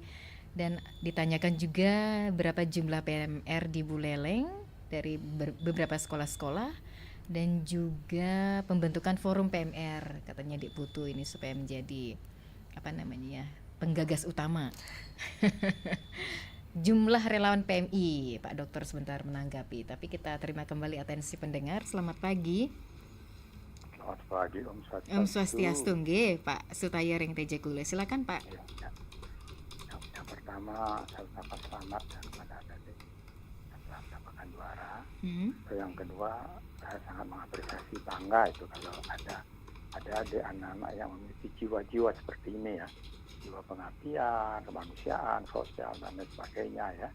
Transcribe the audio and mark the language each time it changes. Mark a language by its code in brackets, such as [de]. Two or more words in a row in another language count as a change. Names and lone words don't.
[id] Dan ditanyakan juga berapa jumlah PMR di Buleleng dari beberapa sekolah-sekolah, dan juga pembentukan forum PMR katanya Dik Putu ini supaya menjadi penggagas utama. Jumlah relawan PMI, Pak Dokter sebentar menanggapi, tapi kita terima kembali atensi pendengar. Selamat pagi. Selamat pagi Om Swastiastu. Om Swastiastu nggih, Pak Sutaya Ring Teja Kule. Silakan Pak. Yang pertama saya ucapkan selamat kepada adik yang telah mendapatkan juara. Yang kedua, saya sangat mengapresiasi, bangga itu kalau ada adik anak-anak yang memiliki jiwa-jiwa seperti ini ya, jiwa pengabdian, kemanusiaan, sosial dan lain sebagainya ya.